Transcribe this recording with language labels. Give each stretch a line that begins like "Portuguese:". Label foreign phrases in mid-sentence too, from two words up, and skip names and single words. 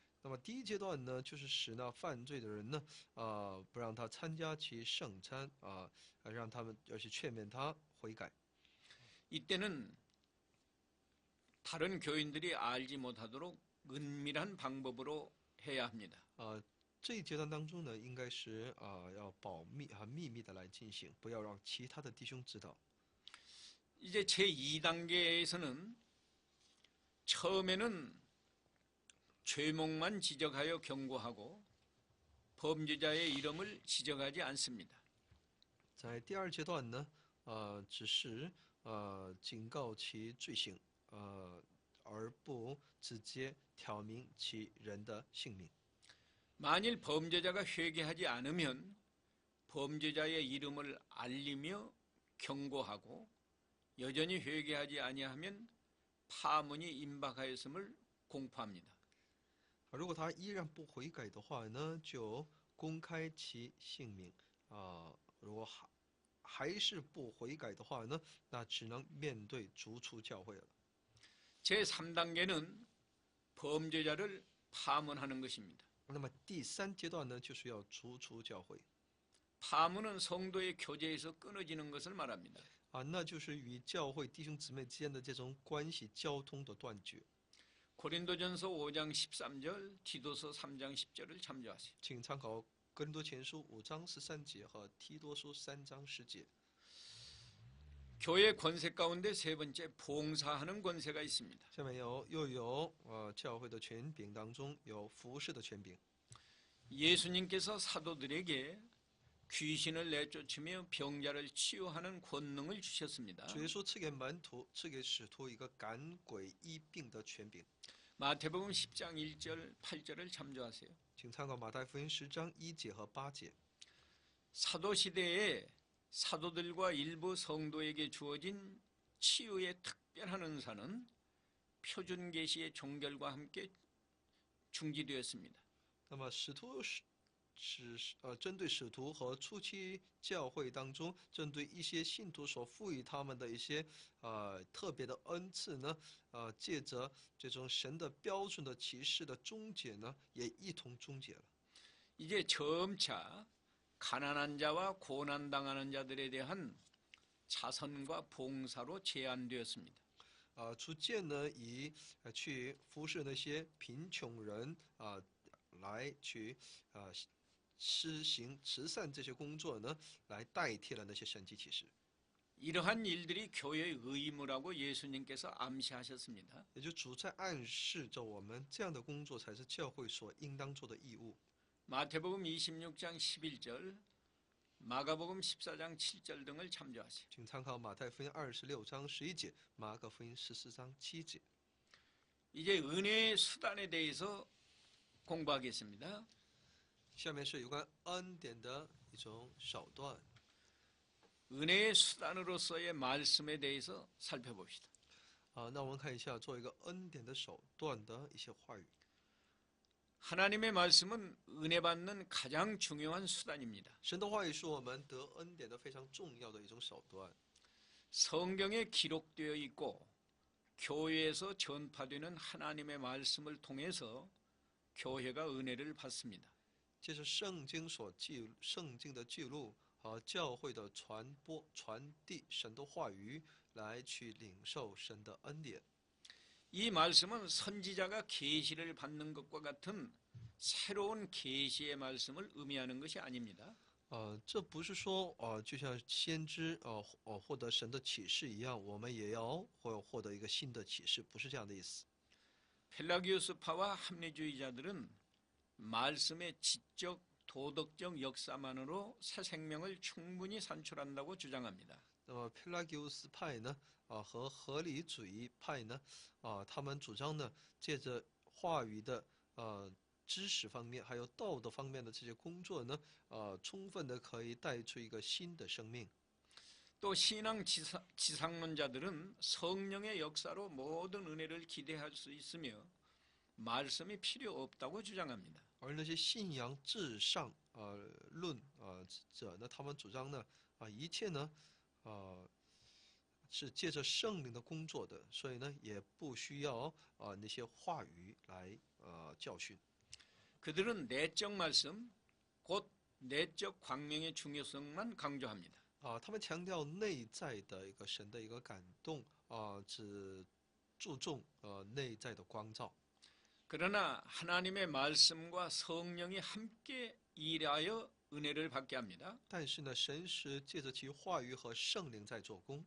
Chinese: 那么第一阶段呢，就是使那犯罪的人呢，不让他参加其圣餐让他们而且劝勉他悔改。
Korean: 이때는 다른 교인들이 알지 못하도록 은밀한 방법으로 해야 합니다.
Chinese: 这一阶段当中呢，应该是要保密秘密的来进行，不要让其他的弟兄知道。
Korean: 이제 제2단계에서는 처음에는 죄목만 지적하여 경고하고 범죄자의 이름을 지적하지 않습니다.
Chinese: 在第二阶段呢，只是警告其罪行，而不直接挑明其人的姓名。
Korean: 만일 범죄자가 회개하지 않으면 범죄자의 이름을 알리며 경고하고 여전히 회개하지 아니하면 파문이 임박하였음을 공포합니다.
Chinese: 如果他依然不悔改的话呢，就公开其姓名如果还是不悔改的话呢，那只能面对逐出教会了。
Korean: 제3단계는 범죄자를 파문하는 것입니다.
Chinese: 那么第3阶段呢，就是要逐出教会。
Korean: 파문은 성도의 교제에서 끊어지는 것을 말합니다.
Chinese: 那就是与教会弟兄姊妹之间的这种关系交通的断绝。
Korean: 고린도전서 5장 13절, 디도서 3장 10절을 참조하세요.
Chinese: 请参考哥林多前书5章13节和提多书3章10节。
Korean: 교회 권세 가운데 세 번째 봉사하는 권세가 있습니다.
Chinese: 下面又有教会的权柄当中有服侍的权柄。
Korean: 예수님께서 사도들에게 귀신을 내쫓으며 병자를 치유하는 권능을 주셨습니다.
Chinese: 主耶稣赐给门徒、赐给使徒一个赶鬼医病的权柄。
Korean: 마태복음 10장 1절 8절을 참조하세요.
Chinese: 请参考马太福音10章1节和8节。
Korean: 사도 시대에 사도들과 일부 성도에게 주어진 치유의 특별한 은사는 표준 계시의 종결과 함께 중지되었습니다.
Chinese: 那么使徒针对使徒和初期教会当中，针对一些信徒所赋予他们的一些特别的恩赐呢，借着这种神的标准的启示的终结呢，也一同终结了。
Korean: 이제 점차 가난한 자와 고난당하는 자들에 대한 자선과 봉사로 제한되었습니다.
Chinese: 逐渐呢以去服侍那些贫穷人来去施行慈善这些工作呢，来代替了那些神迹启示。
Korean: 이러한 일들이 교회의 의무라고 예수님께서 암시하셨습니다.
Chinese: 也就主在暗示着我们，这样的工作才是教会所应当做的义务。
Korean: 마태복음 26장 11절, 마가복음 14장 7절 등을 참조하세요.
Chinese: 请参考马太福音26章11节，马可福音14章7节。
Korean: 이제 은혜의 수단에 대해서 공부하겠습니다.
Chinese: 下面是有关恩典的一种手段。
Korean: 은혜의 수단으로서의 말씀에 대해서 살펴봅시다.
Chinese: 那我们看一下做一个恩典的手段的一些话语。
Korean: 하나님의 말씀은 은혜 받는 가장 중요한 수단입니다.
Chinese: 神的话语是我们得恩典的非常重要的一种手段。
Korean: 성경에 기록되어 있고 교회에서 전파되는 하나님의 말씀을 통해서 교회가 은혜를 받습니다.
Chinese: 借着圣经的记录和教会的传播、传递神的话语，来去领受神的恩典。
Korean: 이 말씀은 선지자가 계시를 받는 것과 같은 새로운 계시의 말씀을 의미하는 것이 아닙니다.
Chinese: 这不是说就像先知获得神的启示一样，我们也要获得一个新的启示，不是这样的意思。
Korean: 펠라기우스파와 합리주의자들은 말씀의 지적, 도덕적 역사만으로 새 생명을 충분히 산출한다고 주장합니다.
Chinese: 那么佩拉吉乌斯派呢，和合理主义派呢，他们主张呢，借着话语的知识方面，还有道德方面的这些工作呢，充分的可以带出一个新的生命。
Korean: 또 신앙 지상론자들은 성령의 역사로 모든 은혜를 기대할 수 있으며 말씀이 필요 없다고 주장합니다.
Chinese: 而那些信仰至上论者呢，他们主张呢，一切呢，是借着圣灵的工作的，所以呢，也不需要那些话语来教训。
Korean: 그들은 내적 말씀, 곧 내적 광명의 중요성만 강조합니다.
Chinese: 他们强调内在的一个神的一个感动只注重内在的光照。
Korean: 그러나 하나님의 말씀과 성령이 함께 일하여 은혜를 받게 합니다.
Chinese: 但是呢，神是借着其话语和圣灵在做工。